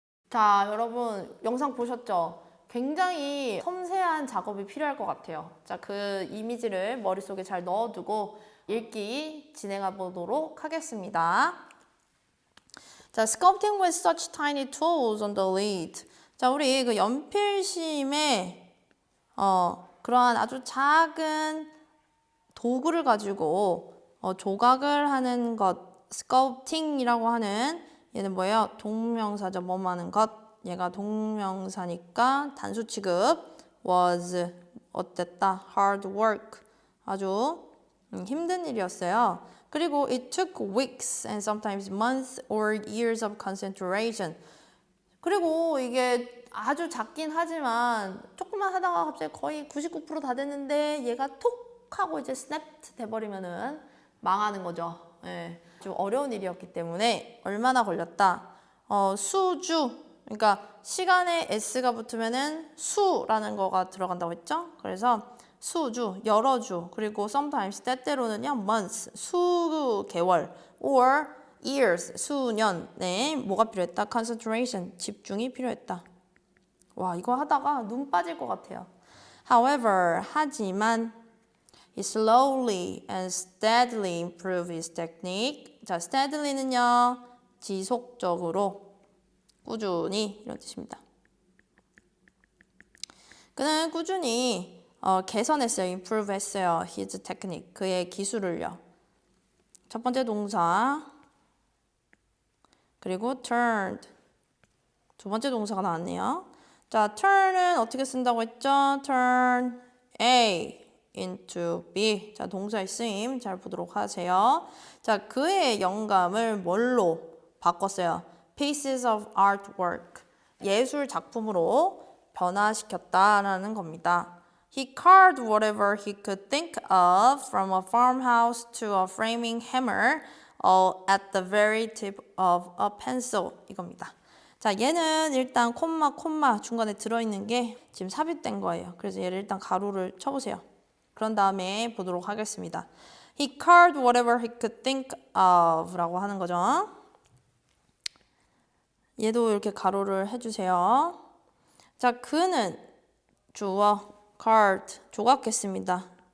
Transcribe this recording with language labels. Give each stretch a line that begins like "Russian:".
Korean: 자, 여러분 영상 보셨죠? 굉장히 섬세한 작업이 필요할 것 같아요. 자, 그 이미지를 머릿속에 잘 넣어두고 읽기 진행해 보도록 하겠습니다.
English: 자, sculpting with such tiny tools on the lid.
Korean: 자, 우리 그 연필심에 그러한 아주 작은 도구를 가지고 조각을 하는 것, sculpting이라고 하는 얘는 뭐예요? 동명사죠. 뭐뭐 하는 것. 얘가 동명사니까 단수 취급. was 어땠다?
English: hard work.
Korean: 아주 힘든 일이었어요.
English: 그리고 it took weeks and sometimes months or years of concentration.
Korean: 그리고 이게 아주 작긴 하지만 조금만 하다가 갑자기 거의 99% 다 됐는데 얘가 톡 하고 이제 snapped 돼버리면은 망하는 거죠. 예. 좀 어려운 일이었기 때문에 얼마나 걸렸다? 수주, 그러니까 시간에 s가 붙으면은 수라는 거가 들어간다고 했죠? 그래서 수주, 여러 주, 그리고 sometimes 때때로는요 months, 수개월, or years, 수년. 네, 뭐가 필요했다? concentration, 집중이 필요했다. 와, 이거 하다가 눈 빠질 것 같아요.
English: However,
Korean: 하지만
English: he slowly and steadily improved his technique. 자, steady는요,
Korean: 지속적으로, 꾸준히 이런 뜻입니다. 그는 꾸준히 개선했어요. improve 했어요.
English: his technique.
Korean: 그의 기술을요. 첫 번째 동사. 그리고 turned. 두 번째 동사가 나왔네요. 자, turn은 어떻게 쓴다고 했죠?
English: turn A into B.
Korean: 자, 동사의 쓰임 잘 보도록 하세요. 자, 그의 영감을 뭘로 바꿨어요?
English: pieces of artwork.
Korean: 예술 작품으로 변화시켰다라는 겁니다.
English: He carved whatever he could think of from a farmhouse to a framing hammer at the very tip of a pencil.
Korean: 이겁니다. 자, 얘는 일단 콤마 중간에 들어있는 게 지금 삽입된 거예요. 그래서 얘를 일단 가로를 쳐보세요. 그런 다음에 보도록 하겠습니다.
English: He carved whatever he could think of
Korean: 라고 하는 거죠. 얘도 이렇게 가로를 해주세요. 자, 그는 주어 carved 조각했습니다.